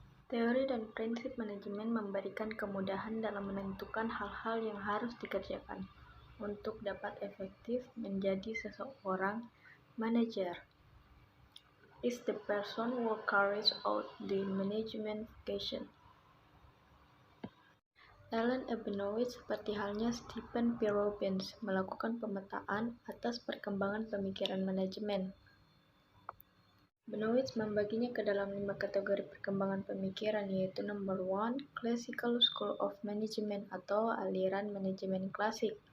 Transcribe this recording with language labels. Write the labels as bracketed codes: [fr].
[id] Teori dan prinsip manajemen memberikan kemudahan dalam menentukan hal-hal yang harus dikerjakan untuk dapat efektif menjadi seseorang manajer. [en] Is the person who carries out the management vocation. [id] Alan Abinowitz, seperti halnya Stephen P. Robbins, melakukan pemetaan atas perkembangan pemikiran manajemen. Abinowitz membaginya ke dalam 5 kategori perkembangan pemikiran, yaitu [en] number 1, Classical School of Management [id] atau aliran manajemen klasik.